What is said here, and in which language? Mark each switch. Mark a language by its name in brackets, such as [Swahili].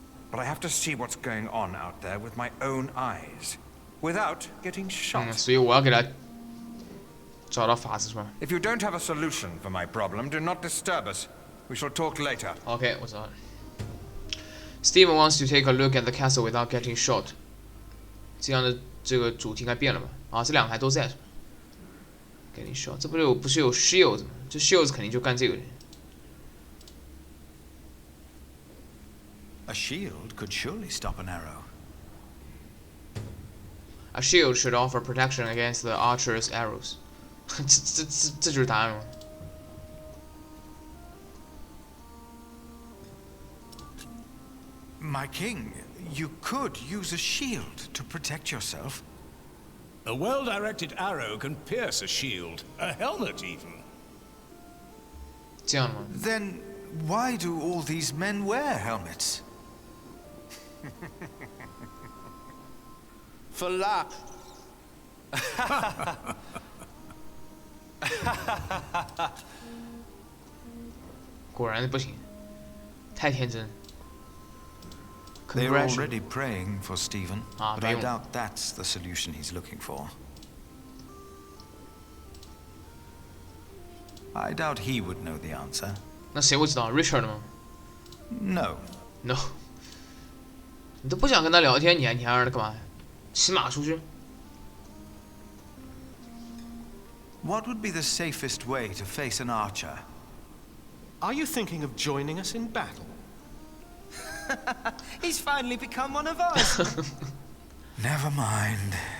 [English] But I have to see what's going on out there with my own eyes, without getting shot. [Chinese] 所以我要给他找到法子是吧 [English] If you don't have a solution for my problem, do not disturb us. We shall talk later. [Chinese] ？OK， 我知道了。 [English] Steven wants to take a look at the castle without getting shot。 [Chinese] 这样的这个主题应该变了吧？啊，这两台都在是吧 ？ [English] Getting shot， [Chinese] 这不是有 shield 吗？这 shields 肯定就干这个。 [English] A shield could surely stop an arrow. A shield should offer protection against the archer's arrows [Chinese] 这就是答案吗？ [English] My king, you could use a shield to protect yourself. A well-directed arrow can pierce a shield, a helmet even. [Chinese] 这样的吗？ [English] Then why do all these men wear helmets? For luck. [Chinese] 果然不行，太天真。 [English] They're already praying for Stephen, but I [Chinese] 不用。 [English] doubt that's the solution he's looking for. I doubt he would know the answer. [Chinese] 那谁会知道 ？Richard 吗 [English] No. ？No。 [Chinese] 你都不想跟他聊天，你还让他干嘛？骑马出去？ [English] What would be the safest way to face an archer? Are you thinking of joining us in battle? He's finally become one of us. Never mind.